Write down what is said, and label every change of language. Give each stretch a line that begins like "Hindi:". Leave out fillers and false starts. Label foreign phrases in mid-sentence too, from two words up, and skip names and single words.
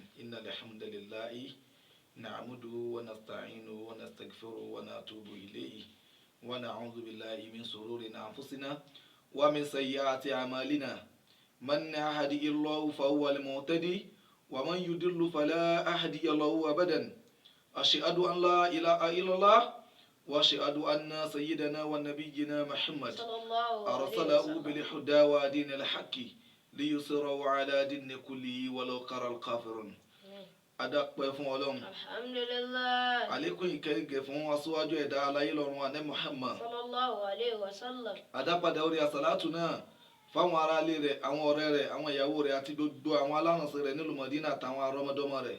Arabic: إن الحمد لله نعمده ونستعينه ونستغفره ونتوب إليه ونعوذ بالله من شرور أنفسنا ومن سيئات أعمالنا من يهده الله فهو المهتدي ومن يضل فلا هادي له أبدا. أشهد أن لا إله إلا الله وأشهد أن سيدنا ونبينا محمد أرسله بالهدى ودين الحق ليظهره على دين كله ولو كره الكافرون.
Yoruba: Adapẹ́ fún Ọlọ́run.
Arabic: الحمد لله.
Yoruba: Àlékún ìkẹ́gẹ́ fún aṣíwájú ẹ̀dá aláyé lọ́run àná Muhammad.
Arabic: صلى الله عليه وسلم.
Yoruba: Adápadà orí àsàlátù náà fáwọn aráalé rẹ̀, àwọn ọ̀rẹ́ rẹ̀, àwọn ìyàwó rẹ̀ àti gbogbo àwọn alárànṣẹ́ rẹ̀ nílùú Mọ̀dínà àtàwọn arọ́mọdọ́mọ rẹ̀.